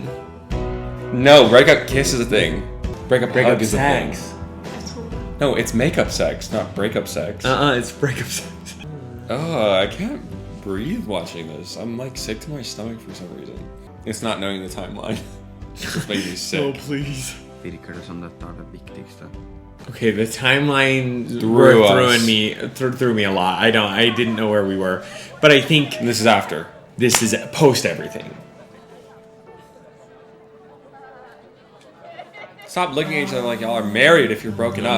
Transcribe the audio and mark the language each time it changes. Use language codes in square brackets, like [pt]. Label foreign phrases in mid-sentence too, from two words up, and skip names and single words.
[en] No, breakup kiss is a thing. Breakup hug is sex. a thing. No, it's makeup sex, not breakup sex. It's breakup sex. Oh, I can't breathe watching this. I'm like sick to my stomach for some reason. It's not knowing the timeline. It just makes me sick. Oh, please. [no] Virker det som dette det viktigste? [en] Okay, the timeline Threw threw me a lot. I didn't know where we were. But I think And this is after. this is post everything. Stop looking at each other like y'all are married if you're broken up.